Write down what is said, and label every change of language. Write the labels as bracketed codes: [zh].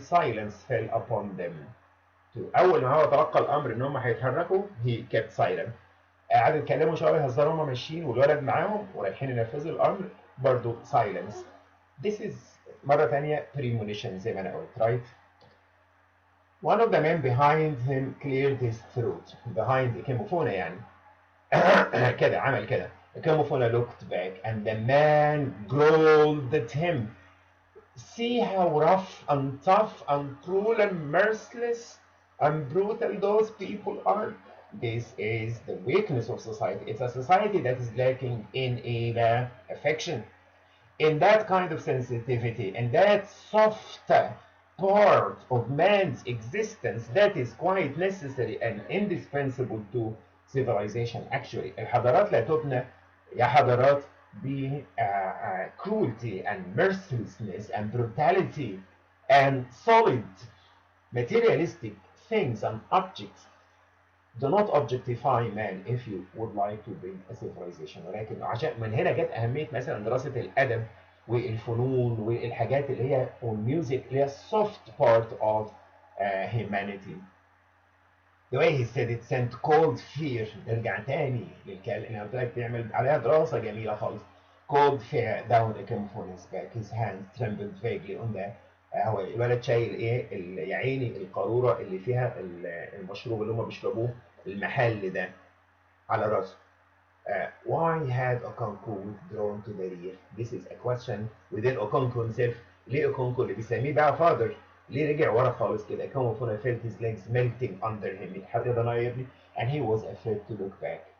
[en] silence fell upon them. [ar] أول ما هو تلقى الأمر إن هم هيتحركوا [en] he kept silent. [ar] قعدوا يتكلموا شويه يهزروا هما ماشيين والولد معاهم ورايحين ينفذوا الامر، برضه silence. [en] This is [ar] مره ثانيه premonition زي ما انا قلت right. [en] One of the men behind him cleared his throat. [ar] Behind كيموفونا يعني. كده عمل كده. [en] كيموفونا looked back and the man growled at him. See how rough and tough and cruel and merciless and brutal those people are. This is the weakness of society. It's a society that is lacking in affection, in that kind of sensitivity, and that soft part of man's existence that is quite necessary and indispensable to civilization. Actually, [ar] الحضارات لا تبنى يا حضارات ب [en] cruelty and mercilessness and brutality and solid materialistic things and objects. Do not objectify man if you would like to build a civilization. [ar] ولكن عشان من هنا جت أهمية مثلا دراسة الأدب والفنون والحاجات اللي هي والميوزك اللي هي [en] soft part of humanity. The way he said it sent cold fear. [ar] نرجع تاني للكلام اللي قلت لك تعمل عليها دراسة جميلة خالص. [en] Cold fear down the on his back. His hand trembled vaguely on the [ar] هو الولد شايل ايه يا عيني القارورة اللي فيها المشروب اللي هم بيشربوه المحل ده على راسه. [en] Why had Okonkwo withdrawn to the rear? This is a question within Okonkwo himself. [ar] ليه Okonkwo اللي بيسميه بقى father ليه رجع ورا خالص كده؟ [en] Okonkwo felt his legs melting under him. [ar] يتحرك ده يا ابني. [en] And he was afraid to look back.